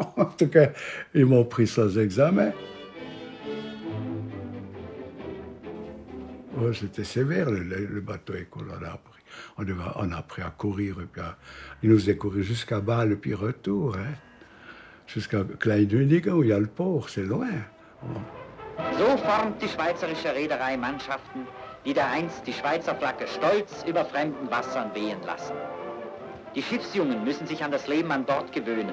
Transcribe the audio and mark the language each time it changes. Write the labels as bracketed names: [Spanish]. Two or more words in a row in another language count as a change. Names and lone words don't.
[French] En tout cas, ils m'ont pris sans examen. Ouais, c'était sévère, le bateau école. On a appris à courir, et puis ils nous faisaient courir jusqu'à Bâle, puis retour. Hein. Jusqu'à Kleinwünigen, où il y a le port, c'est loin. [German] So formt die schweizerische Reederei Mannschaften, die dereinst die Schweizer Flagge stolz über fremden Wassern wehen lassen. Die Schiffsjungen müssen sich an das Leben an Bord gewöhnen.